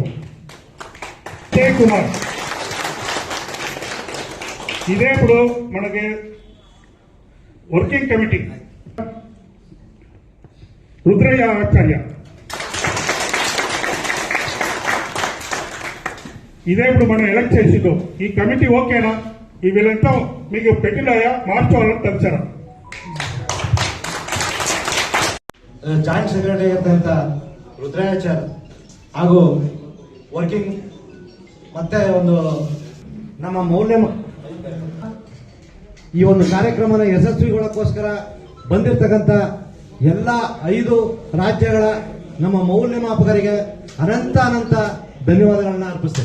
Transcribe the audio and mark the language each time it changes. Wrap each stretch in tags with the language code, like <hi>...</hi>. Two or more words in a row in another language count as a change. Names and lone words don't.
<te>జయ్ కుమార్ ఇదే ఇప్పుడు మనకి వర్కింగ్ కమిటీ రుద్రయ్య ఆచార్య, ఇదే ఇప్పుడు మనం ఎలక్ట్ చేసిందో ఈ కమిటీ ఓకేనా? ఈ వీళ్ళంతా మీకు పెట్టినాయా మార్చుకోవాలని తెలిసారా?</te> <kn>ಜಾಯಿಂಟ್ ಸೆಕ್ರೆಟರಿ ಆಗಿರ್ತಕ್ಕಂಥ ರುದ್ರಾಚಾರ್ ಹಾಗೂ ವರ್ಕಿಂಗ್ ಮತ್ತೆ ಒಂದು ನಮ್ಮ ಮೌಲ್ಯ ಈ ಒಂದು ಕಾರ್ಯಕ್ರಮನ ಯಶಸ್ವಿಗೊಳ್ಳಕ್ಕೋಸ್ಕರ ಬಂದಿರತಕ್ಕಂಥ ಎಲ್ಲ 5 ರಾಜ್ಯಗಳ ನಮ್ಮ ಮೌಲ್ಯಮಾಪಕರಿಗೆ ಅನಂತ ಧನ್ಯವಾದಗಳನ್ನ ಅರ್ಪಿಸ್ತೇನೆ.</kn>